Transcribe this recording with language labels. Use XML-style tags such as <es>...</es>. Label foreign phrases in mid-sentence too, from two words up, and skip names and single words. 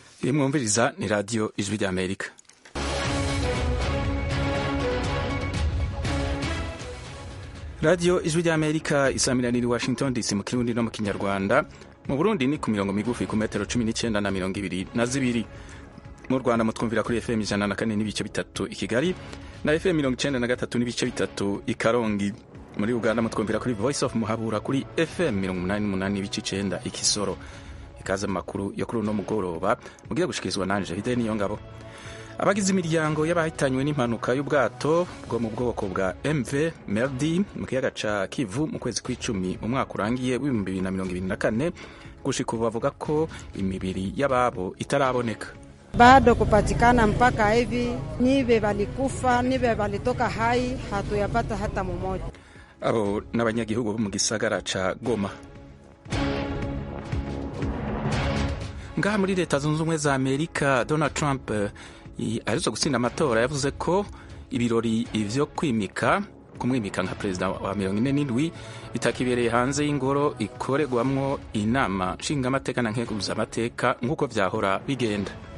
<rn>iyi mwumviriza ni radiyo ijwi ry'Amerika. radiyo ijwi ry'Amerika isamirana iri Washington DC mu kirundi no mu kinyarwanda. Mu Burundi ni ku mirongo migufi ku metero 19 na 22. Mu Rwanda mutwumvira kuri FM 104 n'ibice bitatu i Kigali na FM 93 n'ibice bitatu i Karongi. Muri Uganda mutwumvira kuri Voice of Muhabura kuri FM 88 n'ibice 9 i Kisoro. Ikaze makuru yo kuri uno mugoroba mugiye gushikirizwa nanje Hide niyo ngabo. Abagize imiryango y'abahitanywe n'impanuka y'ubwato bwo mu bwoko bwa MV Merdi mu kiyaga ca Kivu mu kwezi kw'icumi mu mwaka urangiye w'2024 gushika ubu bavuga ko imibiri y'ababo itaraboneka.</rn> <sw>Bado kupatikana mpaka hivi, nibe balikufa nibe balitoka hai, hatuyapata hata mmoja.</sw> <rn>Abo n'abanyagihugu bo mu gisagara ca Goma. Ngaha muri Leta Zunze Ubumwe za Amerika, Donald Trump aheruka gutsinda amatora yavuze ko ibirori vyo kumwimika nka perezida wa 47 bitakibereye hanze y'ingoro ikoregwamwo inama nshingamateka na nkenguzamateka nk'uko vyahora bigenda.</rn>